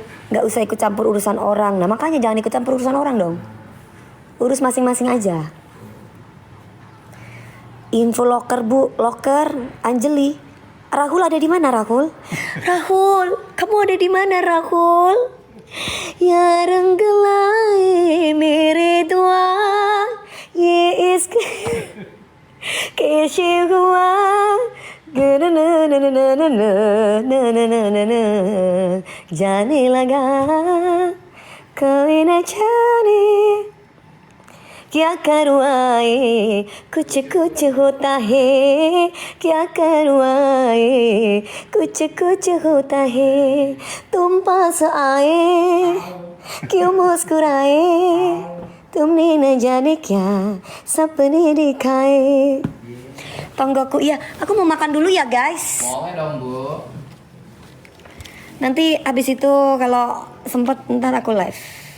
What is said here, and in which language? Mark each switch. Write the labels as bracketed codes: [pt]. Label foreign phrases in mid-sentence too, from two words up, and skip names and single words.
[id] Nggak usah ikut campur urusan orang. Nah, makanya jangan ikut campur urusan orang dong. Urus masing-masing aja. Info loker, Bu, loker Anjeli. Rahul ada di mana, Rahul? Rahul, kamu ada di mana, Rahul? Ya renggelai mere dua ye iske keshe hua na na na [hi] na na na na na na na जाने लगा कोई न जाने क्या करूँ आए कुछ कुछ होता है क्या करूँ आए कुछ होता है तुम पास आए क्यों मुस्कुराए तुमने न जाने क्या सपने दिखाए. [id] Tonggoku, iya, aku mau makan dulu ya guys. Boleh dong, Bu. Nanti habis itu kalau sempet ntar aku live.